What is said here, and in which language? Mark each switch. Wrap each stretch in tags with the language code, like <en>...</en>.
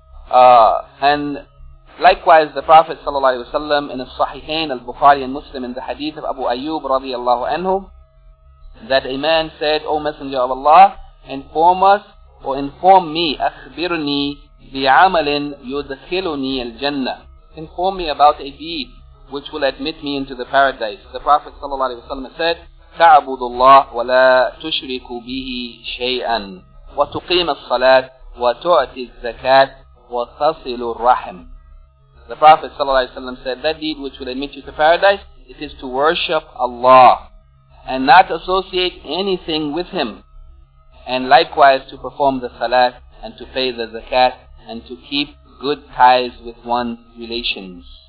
<en>And likewise, the Prophet sallallahu alaihi wasallam in al-Sahihain al-Bukhari and Muslim in the hadith of Abu Ayyub radiyallahu anhu, that a man said, O Messenger of Allah, inform us or inform me,</en> <ar>أخبرني بعمل يدخلني الجنة.</ar> <en>Inform me about a deed which will admit me into the paradise. The Prophet sallallahu alaihi wasallam said,</en> <ar>تَعْبُدُ اللَّهُ وَلَا تُشْرِكُ بِهِ شَيْئًا وَتُقِيمَ الصَّلَاةِ وَتُعْتِ الزَّكَاةِ وَتَصِلُ الرَّحِمِ.</ar> <en>The Prophet ﷺ said, that deed which will admit you to paradise, it is to worship Allah and not associate anything with Him. And likewise to perform the salat and to pay the zakat and to keep good ties with one's relations.</en>